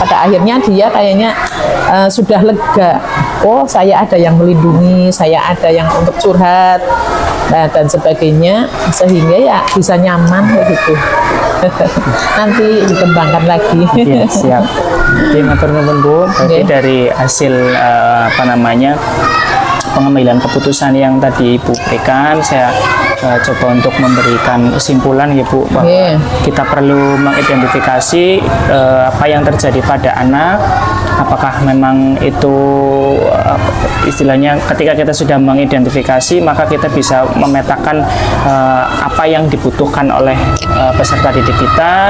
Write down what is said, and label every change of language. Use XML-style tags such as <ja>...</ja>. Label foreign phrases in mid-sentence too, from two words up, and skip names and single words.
<id>Pada akhirnya dia kayaknya sudah lega. Oh, saya ada yang melindungi, saya ada yang untuk curhat, dan sebagainya, sehingga ya bisa nyaman begitu. Nanti dikembangkan lagi. Ya, siap. Oke,</id> <jv>matur nuwun Bu.</jv> <id>Berarti dari hasil pengambilan keputusan yang tadi Ibu berikan, saya coba untuk memberikan kesimpulan ya Bu, bahwa kita perlu mengidentifikasi apa yang terjadi pada anak. Apakah memang itu istilahnya ketika kita sudah mengidentifikasi, maka kita bisa memetakan apa yang dibutuhkan oleh peserta didik kita.</id>